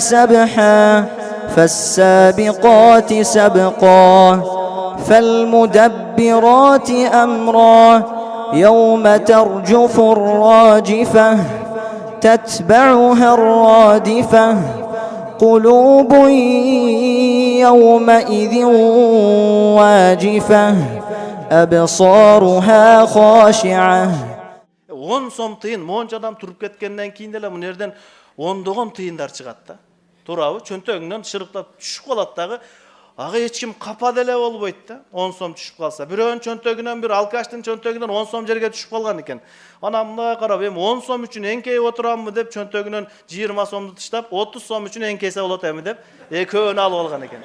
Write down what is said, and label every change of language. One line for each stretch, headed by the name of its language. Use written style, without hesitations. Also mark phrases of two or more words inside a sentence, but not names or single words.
Arabic: سبحا فالسابقات سبقا فالمدبرات أمرا يوم ترجف الراجفة تتبعها الرادفة قلوب يومئذ واجفة أبصارها خاشعة.
Kyrgyz: 10 сом тыйын монча адам туруп кеткенден кийин деле мына жерден ондогон тыйындар чыгат да. Туурабы? Чөнтөгүнөн шырыктап түшүп калат дагы. Ага эч ким капа деле болбойт да. 10 сом түшүп калса, бирөөнүн чөнтөгүнөн, бир алкаштын чөнтөгүнөн 10 сом жерге түшүп калган экен. Анан мындай карап, эми 10 сом үчүн эңкейип отураммы деп чөнтөгүнөн 20 сомду тыштап, 30 сом үчүн эңкейсе болот эми деп, экөөнү алып алган экен.